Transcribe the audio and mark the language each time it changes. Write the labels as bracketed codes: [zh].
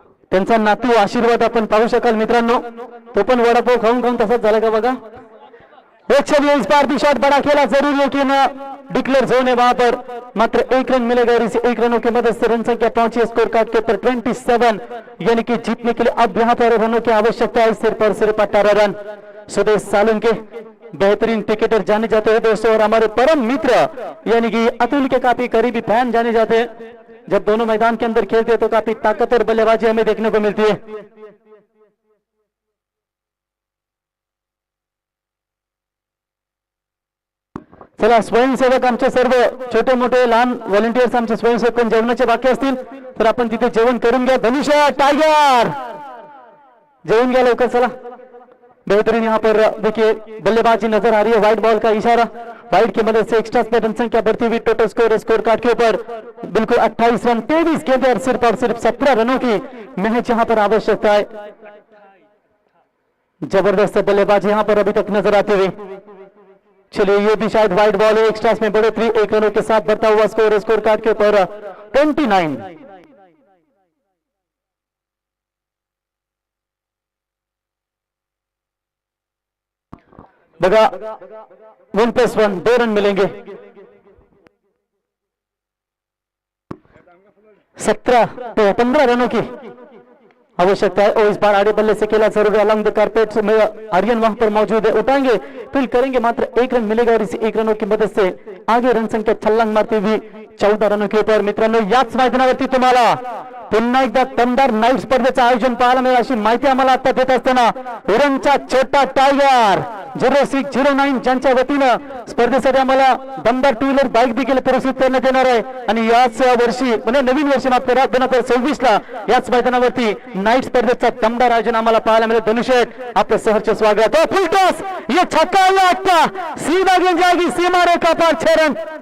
[mr] त्यांचा नातू आशीर्वाद आपण पाहू शकाल मित्रांनो, तो पण वडापाव खाऊन खाऊन तसाच झाला का बघा। [hi] 120 बार भी शॉट बड़ा खेला जरूर, लेकिन डिक्लेयर जोन है वहां पर, मात्र 1 रन मिलेगा और इसे 1 रनों की मदद से रन संख्या पहुंची स्कोर कार्ड के ऊपर 27, यानी कि जीतने के लिए अब यहां पर रनों की आवश्यकता है, सिर्फ और सिर्फ 18 रन। सुदेश सालुंके बेहतरीन क्रिकेटर जाने जाते हैं दोस्तों, और हमारे परम मित्र यानी कि अतुल के काफी करीबी फैन जाने जाते हैं। जब दोनों मैदान के अंदर खेलते हैं तो काफी ताकतवर बल्लेबाजी हमें देखने को मिलती है। [mr] चला स्वयंसेवक आमचे सर्व छोटे मोठे लहान व्हॉलंटियर्स आमचे स्वयंसेवक कोण जेवणाचे बाकी असतील तर आपण तिथे जेवण करून घ्या। धनुष्य टाइगर जेवून घ्या लवकर, चला। [hi] बेहतरीन यहाँ पर देखिए बल्लेबाजी नजर आ रही है, व्हाइट बॉल का इशारा, व्हाइट की मदद से एक्स्ट्रा पे रन संख्या बढ़ती हुई, टोटल स्कोर कार्ड के ऊपर बिल्कुल 28 रन, 23 गेंदें और सिर्फ 17 रनों की महज यहाँ पर आवश्यकता है। जबरदस्त बल्लेबाजी यहाँ पर अभी तक नजर आते हुए। चलिए ये भी शायद व्हाइट बॉल है, एक्स्ट्रास में बढ़ोतरी, 1 रनों के साथ बढ़ता हुआ स्कोर कार्ड के ऊपर 29। बघा 1+1 2 रन मिलेंगे। 15 रनों की आवश्यकता है, और इस बार आड़े बल्ले से खेला जरूर, अलॉन्ग द कारपेट में आर्यन वहां पर मौजूद है, उठाएंगे फील्ड करेंगे, मात्र 1 रन मिलेगा और इसी 1 रनों की मदद से आगे रन संख्या छलांग मारती हुई 14 रनों के ऊपर। [mr] मित्रांनो याच मैदानावरती तुम्हाला पुन्हा एकदा दमदार नाईट स्पर्धेचं आयोजन पाहायला मिळेल अशी माहिती आम्हाला आता देत असताना उरणचा छोटा टायगर 0609 ज्यांच्या वतीनं स्पर्धेसाठी आम्हाला दमदार 2 व्हीलर बाईक देखील पुरस्कृत करण्यात येणार आहे, आणि याच वर्षी म्हणजे नवीन वर्षी मात्र 2026 ला याच मैदानावरती नाईट स्पर्धेचा दमदार आयोजन आम्हाला पाहायला मिळेल। धनुषेट आपलं सहर्ष स्वागत। [hi] फुल टॉस, ये छक्का आता सीधा गेंद जाएगी सीमा रेखा पार, 6 रन।